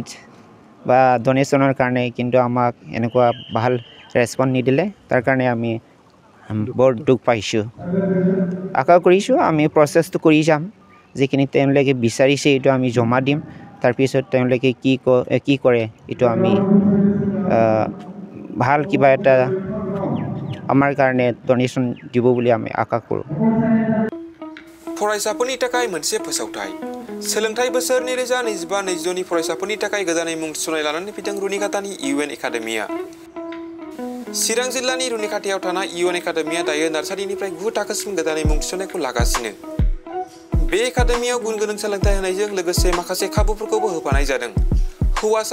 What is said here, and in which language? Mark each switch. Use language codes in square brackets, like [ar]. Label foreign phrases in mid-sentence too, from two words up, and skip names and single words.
[as] বা ডনেশ্যনৰ কাৰণে কিন্তু আমাক এনেকুৱা ভাল ৰেছপন্স নিদিলে তাৰ কাৰণে আমি বৰ দুখ পাইছোঁ আশা কৰিছোঁ আমি প্ৰচেছটো কৰি যাম যিখিনি তেওঁলোকে বিচাৰিছে এইটো আমি জমা দিম তাৰপিছত তেওঁলোকে কি কৰে এইটো আমি ভাল কিবা এটা আমাৰ কাৰণে ডনেশ্যন দিব বুলি আমি আশা কৰোঁ [brx] फरायसाफोरनि थाखाय मोनसे फोसावथाय सोलोंथाइ बोसोर 2025-2026 नि फरायसाफोरनि थाखाय गोदानै मुं थिसननाय लानानै फैदों रुनिकाटानि इउएन एकाडेमिया चिरां जिल्लानि रुनिकाटायाव थानाय इउएन एकाडेमिया दायो नार्सारिनिफ्राय 9 थाखोसिम गोदानै मुं थिसननायखौ लागासिनो बे एकाडेमियाव गुन गोनां सोलोंथाइ होनायजों लोगोसे माखासे खाबुफोरखौबो होफानाय जादों हौवासा